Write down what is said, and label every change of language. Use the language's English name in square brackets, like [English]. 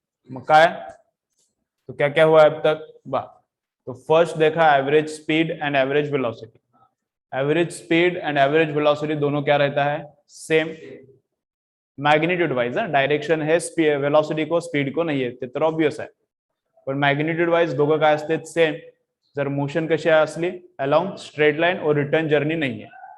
[Marathi] मग काय तो [Hindi] क्या क्या हुआ अब तक बा. तो फर्स्ट देखा average speed and average velocity. Average speed and average velocity दोनों क्या रहता है सेम. मॅग्निट्यूड वाइज डायरेक्शन है वेलोसिटी को स्पीड को [Marathi] नाही आहे ते तर ऑब्वियस आहे. पण मॅग्निट्यूड वाइज दोघं काय असते सेम. जर मोशन कशी असली अलॉंग स्ट्रेट लाइन [Hindi] और रिटर्न जर्नी नहीं है.